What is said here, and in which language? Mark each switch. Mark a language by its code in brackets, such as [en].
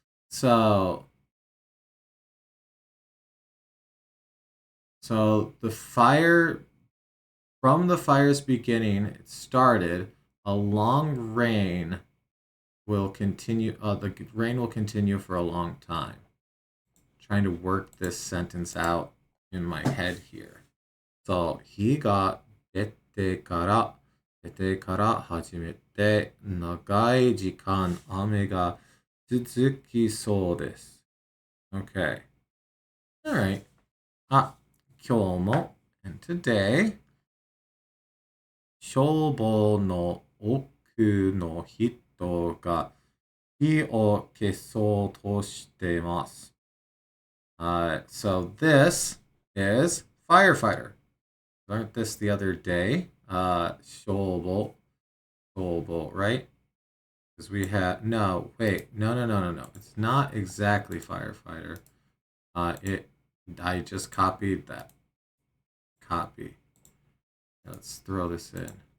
[en] So the fire, from the fire's beginning, it started, a long rain will continue, the rain will continue for a long time. Trying to work this sentence out in my head here. [ja] So, 日が出てから始めて、長い時間雨が続きそうです。 [en] Okay. Alright. [ja] 今日も [en] and today [ja] 消防の奥の人が火を消そうとしてます。 [en] So this is firefighter. Learned this the other day. 消防, right? Because we had, no. It's not exactly firefighter. I just copied that. Copy. Let's throw this in.